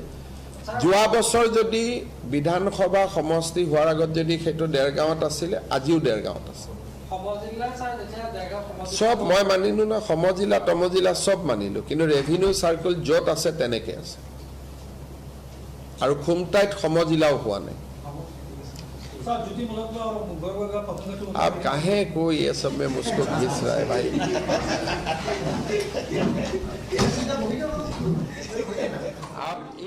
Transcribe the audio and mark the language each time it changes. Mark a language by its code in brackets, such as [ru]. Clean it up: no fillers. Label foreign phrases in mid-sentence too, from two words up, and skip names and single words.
[as] যোৱা বছৰ যদি বিধানসভা সমষ্টি হোৱাৰ আগত যদি সেইটো দেৰগাঁৱত আছিলে, আজিও দেৰগাঁৱত আছে। সমজিল্লা ছাৰ যেতিয়া দেৰগাঁও চব মই মানিলোঁ না, সমজিলা তমজিলা চব মানিলোঁ, কিন্তু [en] revenue circle [as] য'ত আছে তেনেকৈ আছে। আৰু খুমটাইত সমজিলাও হোৱা নাই। [hi] सर ज्योति मुलक और गौरव का पसंद है आप काहे को ये सब में मुझको घिस रहा है भाई? आप